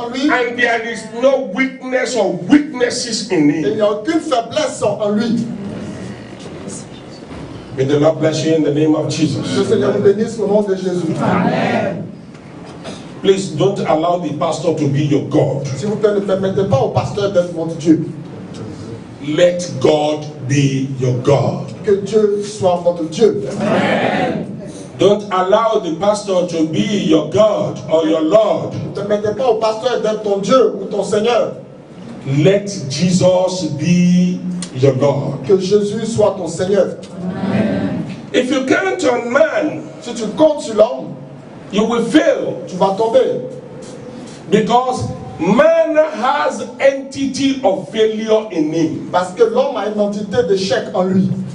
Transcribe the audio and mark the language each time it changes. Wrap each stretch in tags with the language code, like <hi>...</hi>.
<en>And there is no weakness or weaknesses in him.</en> <fr>Il n'y a aucune faiblesse en lui.</fr> <en>May the Lord bless you in the name of Jesus.</en> <fr>Que le Seigneur vous bénisse au nom de Jésus.</fr> <en>Amen. Please don't allow the pastor to be your God.</en> <fr>S'il vous plaît, ne permettez pas au pasteur d'être votre Dieu.</fr> <en>Let God be your God.</en> <fr>Que Dieu soit votre Dieu.</fr> <en>Amen. Don't allow the pastor to be your God or your Lord.</en> <fr>Ne permettez pas au pasteur d'être ton Dieu ou ton Seigneur.</fr> <en>Let Jesus be your Lord.</en> <fr>Que Jésus soit ton Seigneur.</fr> <en>Amen. If you count on man,</en> <fr>si tu comptes sur l'homme,</fr> <en>you will fail.</en> <fr>Tu vas tomber.</fr> <en>Because man has entity of failure in him.</en> <fr>Parce que l'homme a une entité d'échec en lui.</fr>